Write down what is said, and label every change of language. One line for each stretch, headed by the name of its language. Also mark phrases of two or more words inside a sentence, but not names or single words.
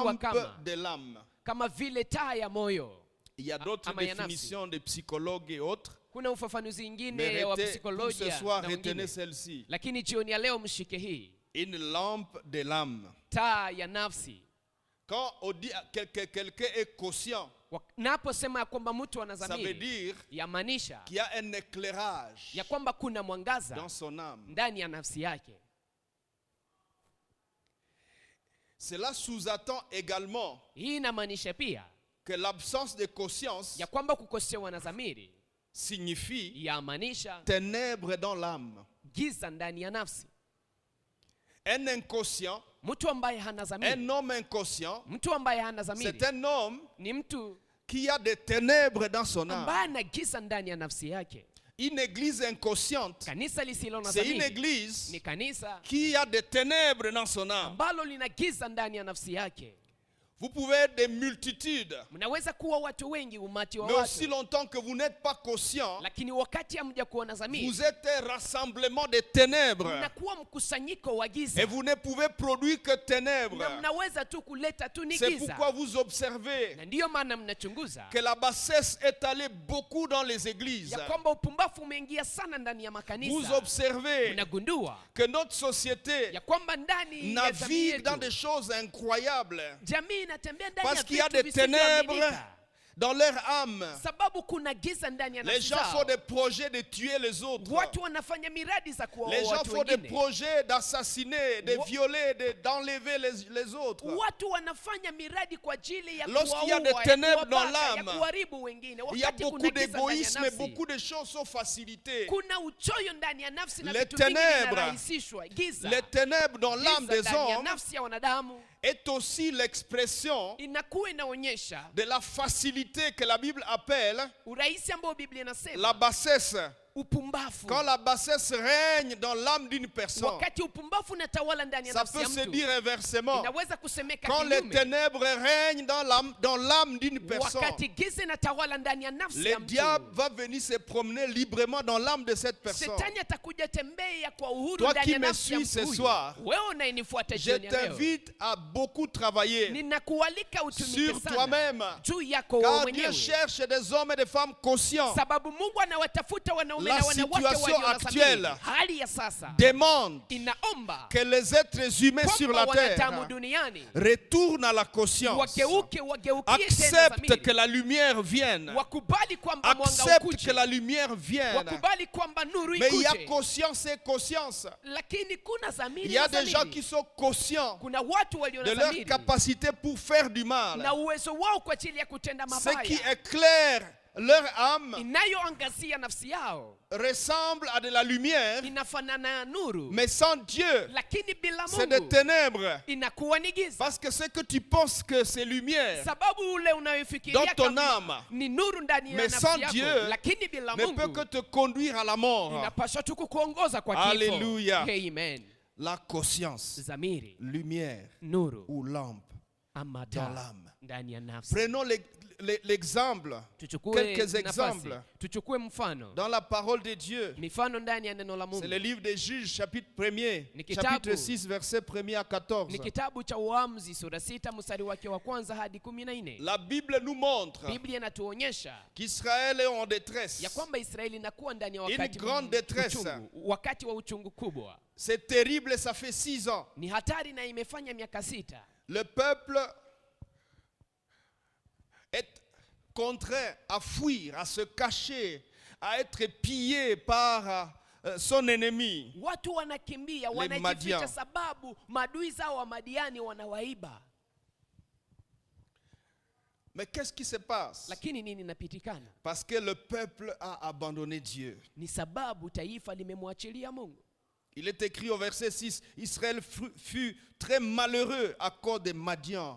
French: lampe de l'âme.
Swahili: kama vile taa ya moyo.
French: Il y a d'autres
Swahili: ama ya nafsi.
French: définitions de psychologues et autres.
Swahili: Kuna ufafanuzi ingine
French: Mais
Swahili: wa
French: pour ce
Swahili: psikolojia
French: soir,
Swahili: na
French: retenez
Swahili: wengine,
French: celle-ci.
Swahili: lakini jioni ya leo mshike hii,
French: Une lampe de l'âme.
Swahili: taa ya nafsi.
French: Quand on dit que quelqu'un est conscient,
Swahili: Naposema ya kwamba mtu ana
French: ça veut
Swahili: dhamiri,
French: dire
Swahili: yamaanisha
French: qu'il y a un éclairage
Swahili: ya kwamba kuna mwangaza
French: dans son âme.
Swahili: ndani ya nafsi yake.
French: Cela sous-attend également
Swahili: Hii inamaanisha pia
French: que l'absence de conscience
Swahili: ya kwamba kukosewa na dhamiri
French: signifie
Swahili: yamaanisha
French: ténèbres dans l'âme.
Swahili: giza ndani ya nafsi.
French: Un inconscient,
Swahili: Mtu ambaye hana dhamiri,
French: un homme inconscient,
Swahili: mtu ambaye hana dhamiri
French: c'est un homme
Swahili: ni mtu
French: qui a des ténèbres dans son âme.
Swahili: ambaye ana giza ndani ya nafsi yake.
French: Une église inconsciente,
Swahili: Kanisa lisilo na
French: c'est une
Swahili: dhamiri
French: église
Swahili: ni kanisa
French: qui a des ténèbres dans son âme.
Swahili: ambalo lina giza ndani ya nafsi yake.
French: Vous pouvez être des multitudes,
Swahili: Mnaweza kuwa watu wengi, umati wa
French: mais aussi
Swahili: watu,
French: longtemps que vous n'êtes pas conscient,
Swahili: lakini wakati hamja kuwa na dhamiri,
French: vous êtes un rassemblement de ténèbres.
Swahili: mnakuwa mkusanyiko wa giza,
French: Et vous ne pouvez produire que ténèbres.
Swahili: na mnaweza tu kuleta tu ni
French: C'est
Swahili: giza.
French: pourquoi vous observez
Swahili: Na ndiyo maana mnachunguza
French: que la bassesse est allée beaucoup dans les églises.
Swahili: ya kwamba upumbavu umeingia sana ndani ya
French: Vous
Swahili: makanisa.
French: observez
Swahili: Mnagundua
French: que notre société
Swahili: ya kwamba ndani ya jamii
French: navigue dans
Swahili: yetu
French: des choses incroyables.
Swahili: jamii inatembea ndani
French: Parce
Swahili: ya
French: qu'il y a
Swahili: vitu
French: des ténèbres
Swahili: visivyoaminika,
French: dans leur âme.
Swahili: sababu kuna giza ndani ya
French: Les
Swahili: nafsi
French: gens
Swahili: zao.
French: font des projets de tuer les autres.
Swahili: Watu wanafanya miradi za kuwaua
French: Les gens
Swahili: watu
French: font des
Swahili: wengine.
French: projets d'assassiner, de violer, d'enlever les autres.
Swahili: Watu wanafanya miradi kwa ajili ya
French: Lorsqu'il y a
Swahili: kuwaua,
French: des
Swahili: ya
French: ténèbres dans
Swahili: kuwabaka, ya
French: l'âme,
Swahili: kuharibu wengine.
French: Il y a
Swahili: Wakati
French: beaucoup
Swahili: kuna giza ndani ya
French: d'égoïsme et
Swahili: nafsi,
French: beaucoup de choses sont facilitées.
Swahili: kuna uchoyo ndani ya nafsi na
French: Les
Swahili: vitu vingi
French: ténèbres,
Swahili: vinarahisishwa. Giza,
French: Les ténèbres dans l'âme
Swahili: giza
French: des
Swahili: ndani ya
French: hommes
Swahili: nafsi ya wanadamu
French: est aussi l'expression
Swahili: inakuwa inaonyesha
French: de la facilité que la Bible appelle
Swahili: urahisi ambao Biblia
French: la
Swahili: inasema
French: bassesse.
Swahili: upumbavu.
French: Quand la bassesse règne dans l'âme d'une personne,
Swahili: Wakati upumbavu unatawala ndani ya
French: ça
Swahili: nafsi
French: peut
Swahili: ya
French: se
Swahili: mtu,
French: dire inversement.
Swahili: inaweza kusemeka
French: Quand les
Swahili: kinyume.
French: ténèbres règnent dans l'âme d'une personne,
Swahili: Wakati giza inatawala ndani ya nafsi
French: le
Swahili: ya mtu,
French: diable va venir se promener librement dans l'âme de cette personne.
Swahili: Shetani atakuja tembea kwa uhuru
French: Toi
Swahili: ndani
French: qui
Swahili: ya
French: me
Swahili: nafsi ya
French: suis ce
Swahili: mtu huyu.
French: soir,
Swahili: Wewe unayenifuata
French: Je
Swahili: jioni ya leo,
French: t'invite à beaucoup travailler
Swahili: ninakualika utumike
French: sur
Swahili: sana
French: toi-même.
Swahili: juu yako wewe
French: Car Dieu
Swahili: mwenyewe,
French: cherche des hommes et des femmes conscients.
Swahili: sababu Mungu anawatafuta wanaume
French: La
Swahili: na wanawake
French: situation
Swahili: walio na
French: actuelle
Swahili: dhamiri. Hali ya sasa
French: Demande
Swahili: inaomba
French: que les êtres humains sur
Swahili: kwamba
French: la
Swahili: wanadamu
French: terre
Swahili: duniani
French: retournent à la conscience.
Swahili: wageukie tena
French: Accepte
Swahili: dhamiri.
French: que la lumière vienne.
Swahili: Wakubali kwamba mwanga
French: Accepte
Swahili: ukuje.
French: que la lumière vienne.
Swahili: Wakubali kwamba nuru
French: Mais il y a
Swahili: ikuje.
French: conscience et conscience.
Swahili: Lakini kuna dhamiri
French: Il y a
Swahili: na
French: des gens
Swahili: dhamiri.
French: qui sont conscients
Swahili: Kuna watu walio
French: de
Swahili: na
French: leur
Swahili: dhamiri
French: capacité pour faire du mal.
Swahili: na uwezo wao kwa ajili ya kutenda
French: Ce qui
Swahili: mabaya,
French: éclaire leur âme
Swahili: inayoangazia nafsi yao
French: ressemble à de la lumière,
Swahili: inafanana na nuru,
French: mais sans Dieu,
Swahili: lakini bila
French: c'est des
Swahili: Mungu
French: ténèbres.
Swahili: inakuwa ni giza.
French: Parce que ce que tu penses que c'est lumière
Swahili: Sababu ule
French: dans
Swahili: unayofikiria
French: ton
Swahili: kama
French: âme
Swahili: ni nuru ndani ya
French: mais sans
Swahili: nafsi
French: Dieu,
Swahili: yako, lakini bila
French: ne peut que
Swahili: Mungu
French: te conduire à la mort.
Swahili: inapaswa tu kukuongoza kwa kifo.
French: Alléluia.
Swahili: Amen.
French: La conscience,
Swahili: Zamiri,
French: lumière
Swahili: nuru
French: ou lampe
Swahili: ama
French: dans
Swahili: taa
French: l'âme.
Swahili: ndani ya nafsi.
French: Prenons l'exemple,
Swahili: Tuchukue
French: quelques
Swahili: nafasi,
French: exemples
Swahili: tuchukue mfano,
French: dans la parole de Dieu.
Swahili: mifano ndani ya neno la
French: C'est le
Swahili: Mungu.
French: livre des Juges, chapitre 1er,
Swahili: Ni kitabu.
French: chapitre 6, verset 1er à 14.
Swahili: Ni kitabu cha Uamuzi sura 6 mstari wake wa kwanza hadi 14.
French: La Bible nous montre
Swahili: Biblia inatuonyesha
French: qu'Israël est en détresse.
Swahili: ya kwamba Israeli inakuwa ndani ya
French: Une
Swahili: wakati
French: grande détresse.
Swahili: uchungu, wakati wa uchungu kubwa.
French: C'est terrible, ça fait 6 ans.
Swahili: Ni hatari na imefanya miaka 6.
French: Le peuple est contraint à fuir, à se cacher, à être pillé par son ennemi.
Swahili: Watu wanakimbia,
French: Madian.
Swahili: wanajificha sababu maadui zao wa Madiani wanawaiba.
French: Mais qu'est-ce qui se passe?
Swahili: Lakini nini inapitikana?
French: Parce que le peuple a abandonné Dieu.
Swahili: Ni sababu taifa limemwachilia Mungu.
French: Il est écrit au verset 6, Israël fut très malheureux à cause des Madians.